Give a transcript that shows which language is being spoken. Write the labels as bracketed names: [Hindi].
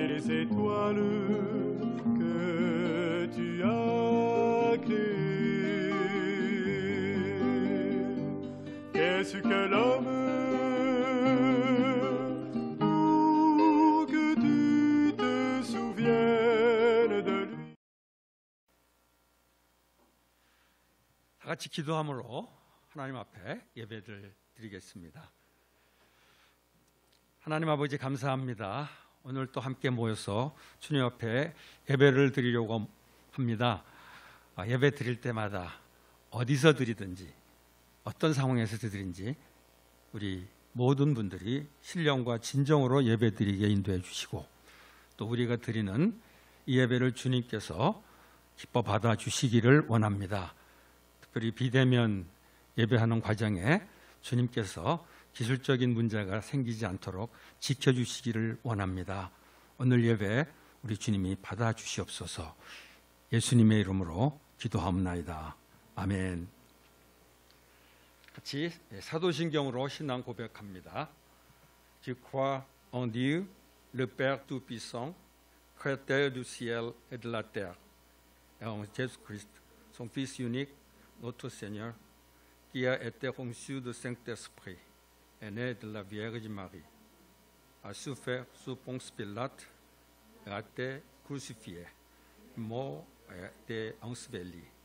[French] étoiles que tu as créées. Qu'est-ce que l'homme pour que tu te souviennes de lui? [Korean] 다 같이 기도함으로 하나님 앞에 예배를 드리겠습니다. 하나님 아버지 감사합니다. 오늘 또 함께 모여서 주님 앞에 예배를 드리려고 합니다. 예배 드릴 때마다 어디서 드리든지 어떤 상황에서 드리든지 우리 모든 분들이 신령과 진정으로 예배 드리게 인도해 주시고 또 우리가 드리는 이 예배를 주님께서 기뻐 받아 주시기를 원합니다. 특별히 비대면 예배하는 과정에 주님께서 기술적인 문제가 생기지 않도록 지켜주시기를 원합니다. 오늘 예배 우리 주님이 받아주시옵소서. 예수님의 이름으로 기도하옵나이다. 아멘. 같이 사도신경으로 신앙 고백합니다. [French] Je crois en Dieu, le Père Tout-Puissant, Créateur du ciel et de la terre, et en Jésus-Christ, son Fils unique, notre Seigneur, qui a été conçu du Saint-Esprit, est né de la Vierge Marie, a souffert sous Ponce Pilate, a été crucifié, mort et a été enseveli.